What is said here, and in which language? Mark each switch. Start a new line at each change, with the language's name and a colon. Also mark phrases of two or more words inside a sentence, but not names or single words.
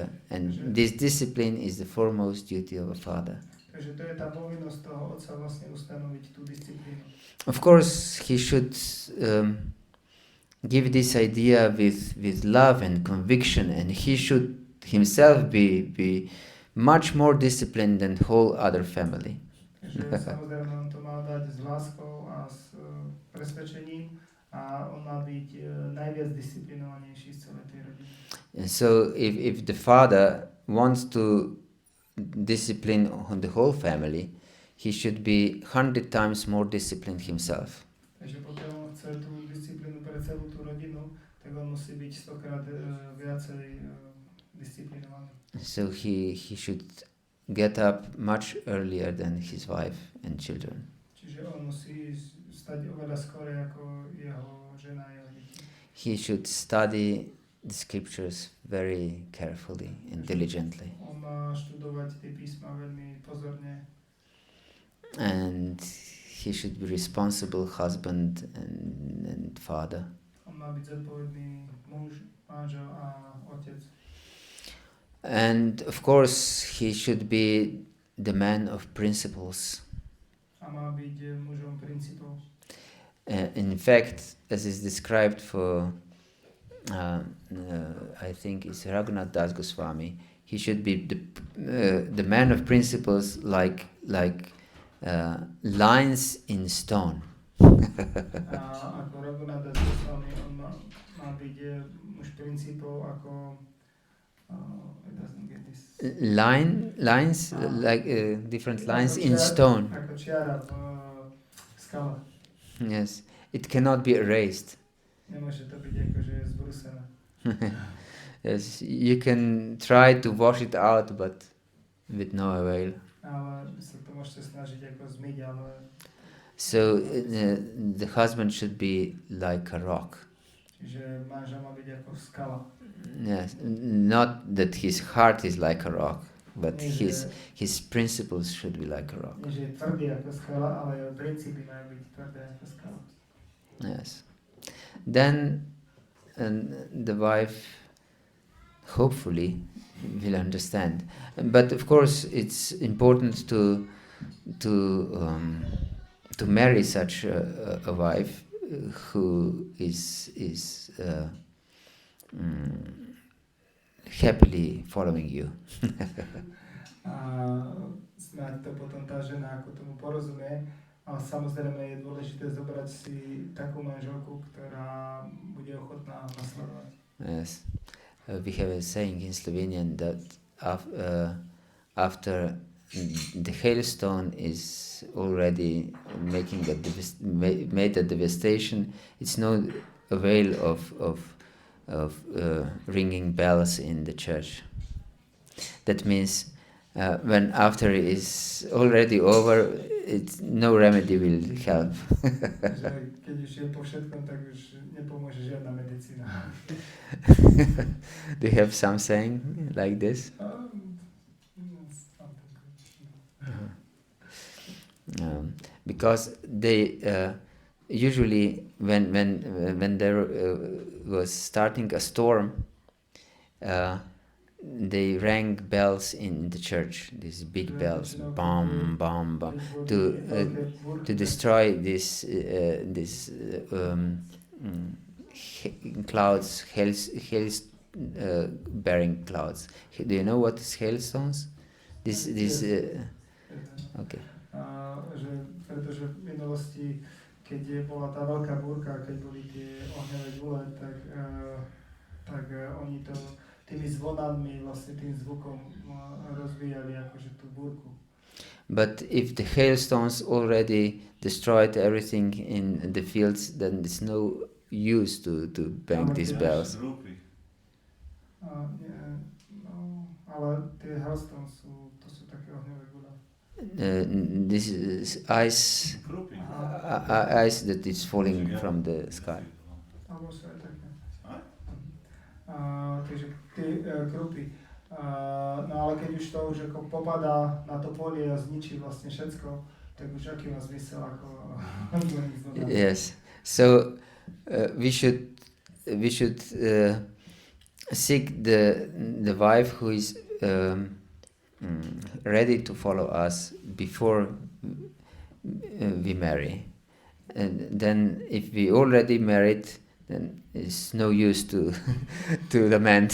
English: And this discipline is the foremost duty of a father.
Slovak: Takže to je tá povinnosť toho otca vlastne ustanoviť tú disciplínu.
English: Of course, he should give this idea with love and conviction, and he should himself be much more disciplined than the whole other family.
Slovak: Takže samozrejme on to má dať s láskou a s presvedčením a on má byť najviac disciplinovanejší z celej tej rodiny.
English: And so if the father wants to discipline on the whole family, he should be 100 times more disciplined himself.
Slovak: Takže pokiaľ on chce tú disciplínu pre celú tú rodinu, tak on musí byť 100-krát viacej disciplinovaný.
English: So he should get up much earlier than his wife and children.
Slovak: Čiže on musí stať oveľa skôr ako jeho žena a jeho deti.
English: He should study the scriptures very carefully and diligently.
Slovak: On má študovať tie písma veľmi pozorne.
English: And he should be responsible husband and father.
Slovak: On má byť zodpovedný muž, manžel a otec.
English: And of course he should be the man of principles.
Slovak: A má byť mužom princípov.
English: In fact, as is described for I think it's Raghunath Das Goswami, he should be the man of principles like lines in stone.
Slovak: A ako Raghunath Das Goswami, on má byť už princípov ako
English: it doesn't get this. Lines like different lines in stone.
Slovak: Ako čiara v skale.
English: Yes, it cannot be erased.
Slovak: Nemôže to byť akože zbrúsené.
English: Yes, you can try to wash it out, but with no avail.
Slovak: Ale sa to môžete snažiť ako zmyť, ale...
English: So the husband should be like a rock.
Slovak: Čiže manžel má byť ako skala.
English: Yes, not that his heart is like a rock, but his principles should be like a rock.
Slovak: Nie, že je tvrdý ako skala, ale jeho princípy majú byť tvrdé ako skala.
English: Yes. Then the wife hopefully will understand. But of course it's important to marry such a wife who is happily following you.
Slovak: A snáď to potom tá žena ako tomu porozumie, ale samozrejme je dôležité zobrať si takú manželku, ktorá bude ochotná nasledovať.
English: Yes. We have a saying in Slovenian that after the hailstone is already made a devastation, it's no avail of ringing bells in the church. That means when after it is already over, no remedy will help.
Slovak: Keď už je po všetkom, tak už nepomôže žiadna medicína.
English: Do you have some saying like this? Because they usually when there was starting a storm, they rang bells in the church. These big bells, bam, bam, bam, to destroy this clouds, bearing clouds. Do you know what is hailstones? Okay.
Slovak: Pretože v minulosti, keď bola tá veľká búrka, keď boli tie ohňové gule, tak oni to tými zvonami, vlastne tým zvukom rozvíjali akože tú búrku.
English: But if the hailstones already destroyed everything in the fields, then there's no use to bang these bells.
Slovak: Ale tie hailstones to sú také ohňové gule.
English: This is ice that is falling from the sky.
Slovak: Takže tie krupy. No ale keď už to už ako popadá na to polie a zničí vlastne všetko, tak už aký má zmysel ako...
English: Yes. So we should seek the wife who is ready to follow us before we marry, and then if we already married, then it's no use to lament.